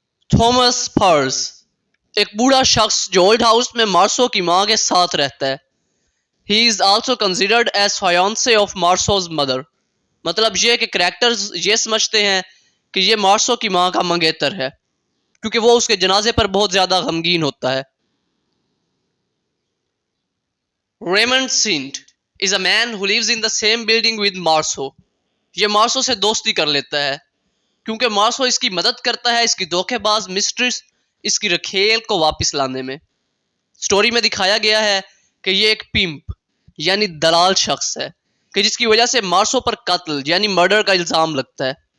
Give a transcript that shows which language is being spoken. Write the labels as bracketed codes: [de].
[hi] Thomas purse, एक बूढ़ा शख्स जो ओल्ड हाउस में मार्सो की मां के साथ रहता है. [en] He is also considered as fiance of Meursault's mother. [hi] मतलब ये कि करैक्टर्स ये समझते हैं कि ये मार्सो की मां का मंगेतर है, क्योंकि वो उसके जनाजे पर बहुत ज्यादा गमगीन होता है. [en] Raymond Sintes is a man who lives in the same building with Meursault. [hi] ये मार्सो से दोस्ती कर लेता है क्योंकि मार्सो इसकी मदद करता है इसकी धोखेबाज मिस्ट्रेस इसकी रखेल को वापस लाने में. स्टोरी में दिखाया गया है कि ये एक पिंप यानी दलाल शख्स है कि जिसकी वजह से मार्सो पर कत्ल यानी मर्डर का इल्जाम लगता है.